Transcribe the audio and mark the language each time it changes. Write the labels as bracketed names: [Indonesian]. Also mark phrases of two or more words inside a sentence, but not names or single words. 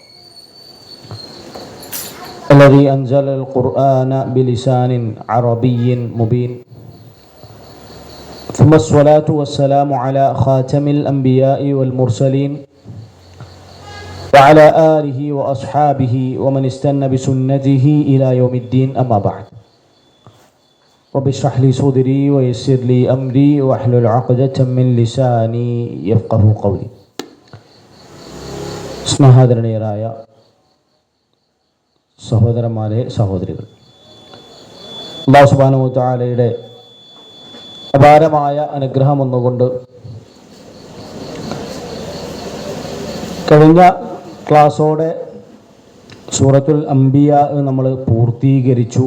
[Arabic] الذي أنزل القرآن بلسان عربي مبين ثم الصلاة والسلام على خاتم الأنبياء والمرسلين وعلى آله وأصحابه ومن استنى بسنته إلى يوم الدين. أما بعد رب اشرح لي صدري ويسر لي أمري واحلل عقدة من لساني يفقه قولي. [Malayalam] സ്നേഹാദരണീയരായ സഹോദരന്മാരെ, സഹോദരികൾ, [Arabic] الله سبحانه وتعالى [Malayalam] അപാരമായ അനുഗ്രഹം ഒന്നുകൊണ്ട് കഴിഞ്ഞ ക്ലാസ്സോടെ സൂറത്തുൽ അംബിയ നമ്മൾ പൂർത്തീകരിച്ചു.